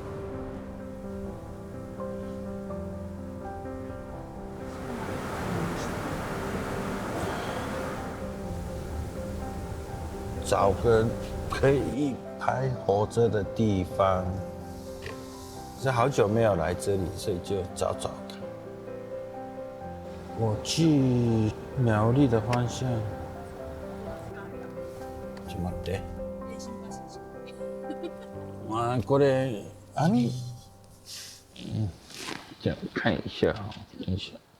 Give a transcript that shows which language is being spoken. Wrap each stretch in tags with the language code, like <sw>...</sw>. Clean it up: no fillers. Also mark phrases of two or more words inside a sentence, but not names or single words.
<zh>找个可以拍火车的地方，是好久没有来这里，所以就找找看。我去苗栗的方向。</zh> <ja>ちょっと待って。まあこれじゃあ</ja> <zh>看一下等一下。</zh>